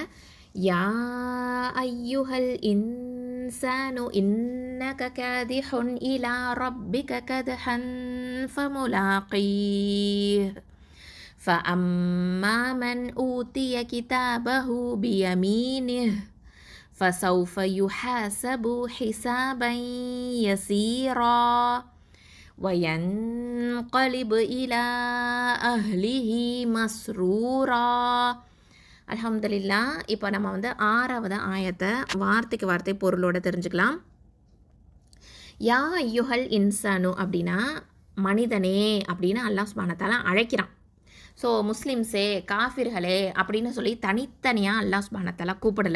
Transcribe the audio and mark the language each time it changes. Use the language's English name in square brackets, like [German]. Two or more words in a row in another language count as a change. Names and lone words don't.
[Arabic] يا أيها الإنسان إنك كادح إلى ربك كدحا فملاقيه فأما من أوتي كتابه بيمينه فسوف يحاسب حسابا يسيرا وينقلب إلى أهله مسرورا. அல்ஹம்துலில்லாஹ். [Tamil] இப்போ நம்ம 6வது ஆயத்தை வார்த்தைக்கு வார்த்தை பொருளோடு தெரிஞ்சுக்கலாம். [Arabic] يا أيها الإنسان [Tamil] அப்படின்னா மனிதனே அப்படின்னு [Arabic] الله سبحانه وتعالى [Tamil] அழைக்கிறான். ஸோ முஸ்லிம்ஸே, காஃபிர்களே அப்படின்னு சொல்லி தனித்தனியாக [Arabic] الله سبحانه وتعالى [Tamil] கூப்பிடலை.